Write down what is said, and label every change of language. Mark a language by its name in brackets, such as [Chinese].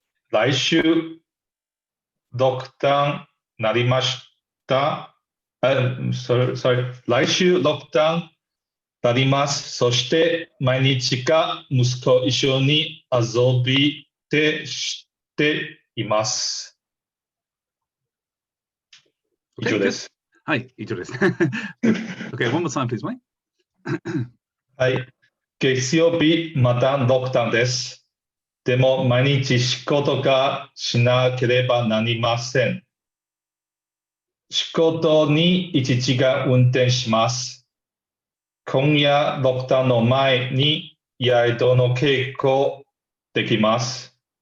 [Japanese] 来週、ロックダウンなりました。来週、ロックダウンなります。そして、毎日が息子一緒に遊びでしています。以上です。はい、以上です。 [English] Okay, one more time, please, Wayne. [Japanese] はい。月曜日、またロックダウンです。でも、毎日仕事がしなければなりません。仕事に1時間運転します。今夜、ロックダウンの前に宿の稽古できます。